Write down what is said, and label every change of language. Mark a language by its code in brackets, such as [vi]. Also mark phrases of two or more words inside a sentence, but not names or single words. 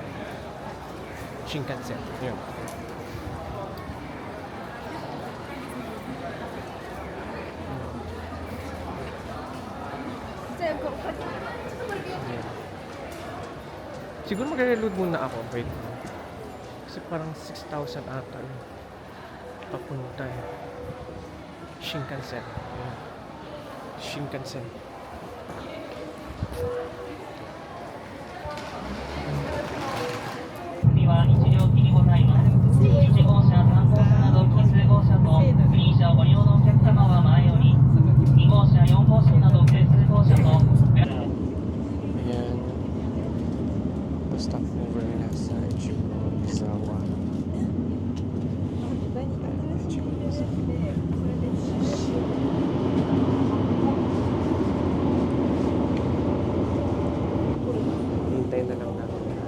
[tl] Shinkansen. Yun. Ayan. Siguro magre-reload muna ako. Wait. Kasi parang 6,000 ata yun. Papunta eh. Shinkansen. Ayan. Shinkansen. [ja] は1両機にございます。1号車、3号車など奇数号車とグリーン車をご利用のお客様は前より、2号車、4号車など奇数号車と [tl] Ayan. [en] Stop over [tl] na sa Chibuzawa. Hintay na lang natin.